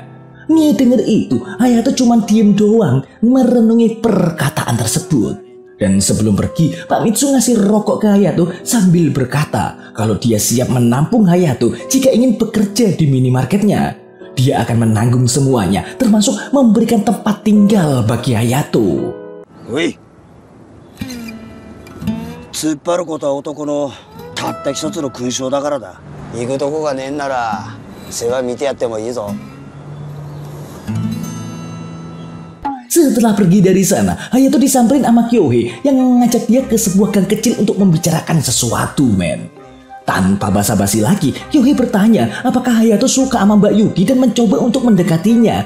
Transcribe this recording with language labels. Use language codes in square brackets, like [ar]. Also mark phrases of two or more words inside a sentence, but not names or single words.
[id] Nih denger itu, Hayato cuma diem doang merenungi perkataan tersebut. Dan sebelum pergi, Pak Mitsu ngasih rokok ke Hayato sambil berkata kalau dia siap menampung Hayato jika ingin bekerja di minimarketnya. Dia akan menanggung semuanya, termasuk memberikan tempat tinggal bagi Hayato. [ja] Woi, 突っ張ることは男のたった一つの勲章だからだ。行くとこがねえんなら世話見てやってもいいぞ。 [id] Setelah pergi dari sana, Hayato disamperin sama Kyohei yang mengajak dia ke sebuah gang kecil untuk membicarakan sesuatu, men. Tanpa basa-basi lagi, Kyohei bertanya apakah Hayato suka sama Mbak Yuki dan mencoba untuk mendekatinya.